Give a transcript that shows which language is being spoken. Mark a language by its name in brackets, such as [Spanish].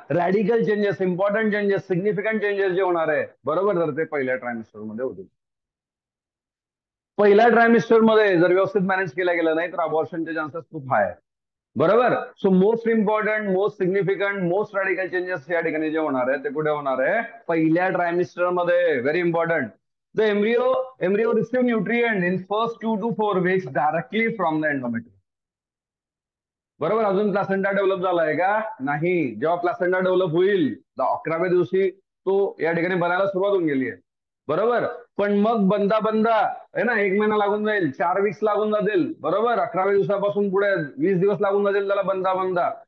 [Marathi] Radical changes, important changes, significant changes जे होणार आहे, बरोबर, तर ते पहिल्या ट्रायमिस्टर मध्ये होतील. पहिल्या ट्रायमिस्टर मध्ये जर व्यवस्थित मॅनेज केलं गेलं नाही तर अबॉर्शनचे चान्सेस खूप हाय आहे, बरोबर. [English] so most important, most significant, [Marathi] most radical changes या ठिकाणी जे होणार आहे ते कुठे होणार आहे, पहिल्या ट्रायमिस्टर मध्ये. [English] Very important. The embryo receive nutrient in first 2 to 4 weeks directly from the endometrium, बरोबर. [Marathi] अजून प्लासेंटा डेव्हलप झालाय का, नाही. जेव्हा प्लासेंटा डेव्हलप होईल 11व्या दिवशी तो या ठिकाणी बनायला सुरुवात होऊन गेली आहे, बरोबर. पण मग बनता बनता आहे ना 1 महिना लागून जाईल, 4 weeks लागून जातील, बरोबर. 11व्या दिवसापासून पुढे 20 दिवस लागून जातील त्याला बनता बनता.